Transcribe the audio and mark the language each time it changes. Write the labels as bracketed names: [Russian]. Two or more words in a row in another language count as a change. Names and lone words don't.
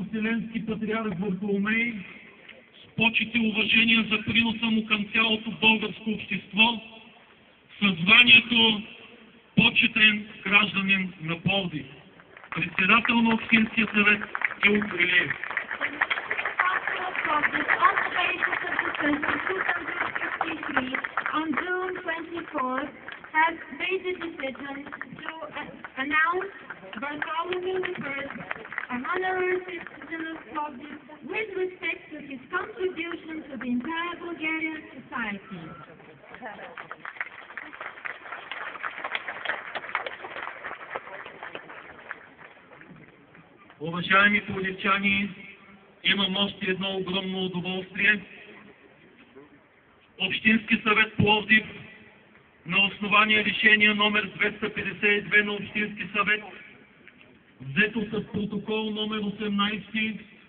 [Bulgarian] Вселенски патриарх Варфоломей, с почет и уважение за приноса му към цялото българско общество, със званието почетен гражданин на Пловдив. Председател на Общинския съвет Илко Илиев. [English] On June 24th, has made the decision to announce Bartholomew I, an honorary citizen of Plovdiv, with respect to his contribution to the entire Bulgarian society. [Bulgarian] Уважаеми пловдивчани, имам още едно огромно удоволствие. Общински съвет Пловдив на основание решение номер 252 на Общински съвет, взето с протокол номер 18